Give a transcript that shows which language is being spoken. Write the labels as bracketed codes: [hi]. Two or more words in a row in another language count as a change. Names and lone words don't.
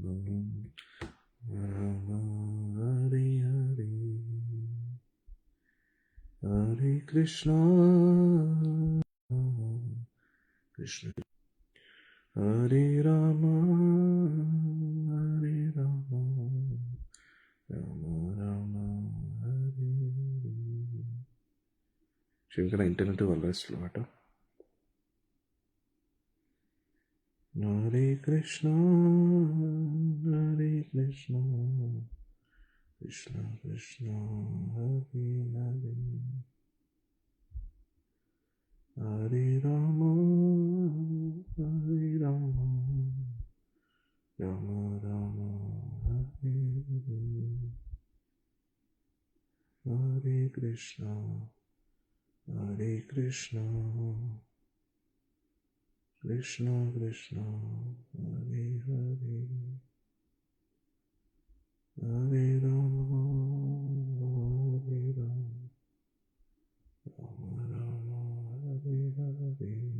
[sa] രാമ ഹരേ ഹരേ ഹരേ കൃഷ്ണ കൃഷ്ണ ഹരേ രാമ ഹരേ രാമ രാമ രാമ ഹരേ ഹരേ. [ml] ക്ഷമിക്കണം, ഇന്റർനെറ്റ് വളരെ സ്ലോ കേട്ടോ. [sa] ഹരേ കൃഷ്ണ ഹരേ കൃഷ്ണ കൃഷ്ണ കൃഷ്ണ ഹരേ ഹരേ ഹരേ രാമ ഹരേ രാമ രാമ രാമ ഹരേ ഹരേ ഹരേ കൃഷ്ണ ഹരേ കൃഷ്ണ കൃഷ്ണ കൃഷ്ണ ഹരേ ഹരേ ഹരേ രാമ ഹരേ രാമ രാമ രാമ ഹരേ ഹരേ